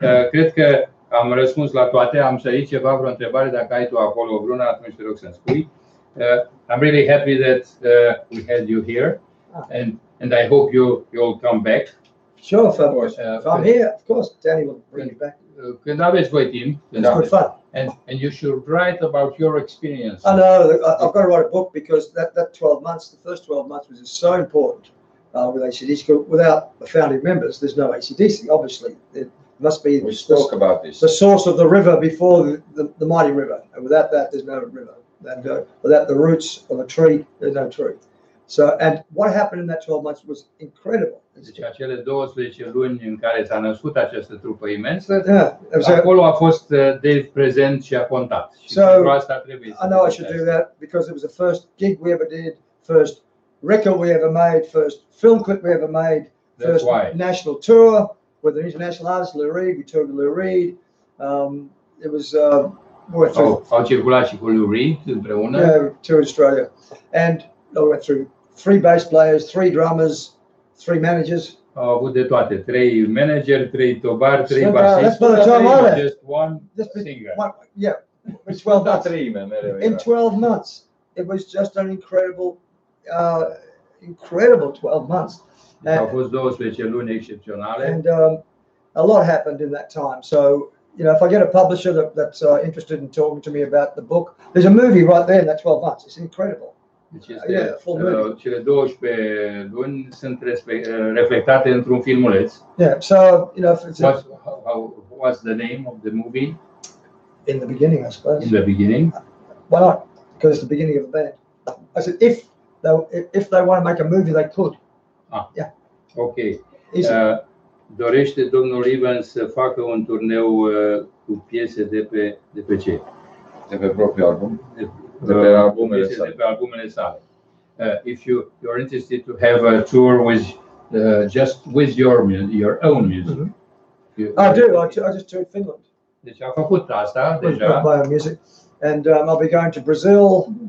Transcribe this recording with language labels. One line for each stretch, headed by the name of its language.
Romanian: Cred că am răspuns la toate. Am să iei ceva, vreo întrebare, dacă ai tu acolo vreuna, atunci te rog să-mi spui.
English: I'm really happy that we had you here, and I hope you'll come back. Sure, of course. If I'm here, of course, Danny will bring you back.
Romanian: Când aveți voi timp,
English: it's good fun. And you should write about your experience. I know. I've got to write a book because that 12 months, the first 12 months, was so important with ACDC. Without the founding members, there's no ACDC. Obviously, it must be. We spoke about this. The source of the river before the mighty river, and without that, there's no river. And without the roots of a tree, there's no tree. So, and what happened in that 12 months was incredible.
Romanian: Deci acele 12 luni în care s-a născut această trupă imensă, acolo a fost Dave prezent și a contat. Și pentru asta trebuie să
English: I know I should do that because it was the first gig we ever did, first record we ever made, first film clip we ever made, first national tour with an international artist, Lou Reed. We toured with Lou Reed. It was
Romanian: au circulat și cu Lou Reed împreună.
English: Yeah, we toured Australia, and I went through 3 bass players, 3 drummers, 3 managers.
Romanian: Au avut de toate, 3 manageri, 3 tobari, 3 basiști,
English: just one singer. Yeah, in 12 months. In 12 months, it was just an incredible 12 months.
Romanian: Au fost 12 luni excepționale.
English: And a lot happened in that time. So, you know, if I get a publisher that's interested in talking to me about the book, there's a movie right there in that 12 months. It's incredible.
Romanian: Deci cele 12 luni sunt reflectate într-un filmuleț.
English: Yeah, so, you know, what's the name of the movie? In the beginning, I suppose. In the beginning? Why not? Because it's the beginning of the band. I said, if they want to make a movie, they could. Yeah. Ok.
Romanian: Dorește domnul Evans să facă un turneu cu piese de pe ce? De pe propriul album. De pe albumele sale.
English: If you're interested to have a tour with just with your own music. I do. I just toured Finland.
Romanian: Deci a făcut asta deja.
English: My own music, and I'll be going to Brazil.